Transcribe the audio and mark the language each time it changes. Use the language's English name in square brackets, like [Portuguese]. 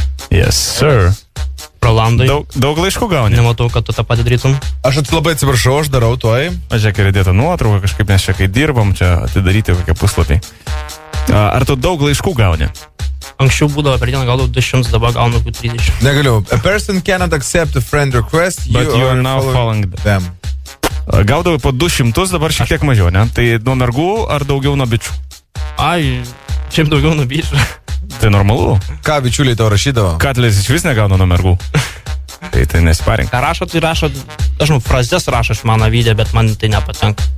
[English] Yes, sir. [Lithuanian] Rolandai, Daug laiškų gauni. nematau, kad tu tą patį darytum. Aš labai atsiprašau, aš darau tuoj. Pažiūrėk, ir įdėta nuotrauka kažkaip, nes čia kai dirbam, čia atidaryti kokie puslapiai. Ar tu daug laiškų gauni? Anksčiau būdavo per dieną gaudavau 200, dabar gaunu 30. Negaliu. [English] A person cannot accept a friend request. But you are now following them. [Lithuanian] Gaudavai po 200, dabar šiek tiek mažiau, ne? Tai nuo mergų ar daugiau nuo bičių? Ai, šiaip daugiau nubyšiu. Tai normalu. Ką bičiuliai tau rašydavo? Katlis iš vis negauna nuo mergų. Tai nesiparink. Ką rašo, tai rašo, aš žinau, frazes rašo iš mano video, bet man tai nepatenka.